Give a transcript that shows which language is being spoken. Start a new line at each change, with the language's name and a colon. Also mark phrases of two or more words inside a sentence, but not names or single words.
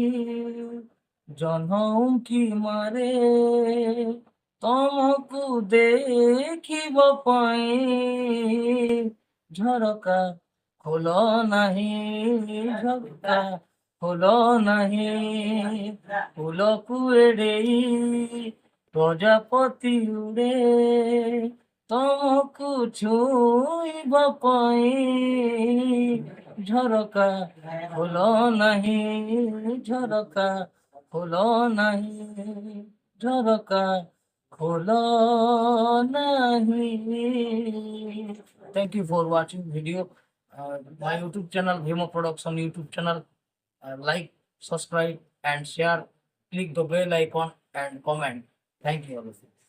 Odia: ଜହ୍ନଉଠି ମାରେ, ତମକୁ ଦେଖିବ ପାଇଁ, ଝରକା ଖୋଲ ନାହିଁ, ଝରକା ଖୋଲ ନାହିଁ, ଫୁଲକୁ ଏଡ଼େଇ ପ୍ରଜାପତି ଉଡ଼େ, ତମକୁ ଛୁଇଁବ ପାଇଁ, ଝରକା ଖୋଲ ନାହିଁ, ଝରକା ଖୋଲ ନାହିଁ, ଝରକା ଖୋଲ ନାହିଁ।
English: Thank you for watching video. My YouTube channel, Bhimo Production YouTube channel. Like, subscribe, and share. Click the bell icon and comment. Thank you all of you.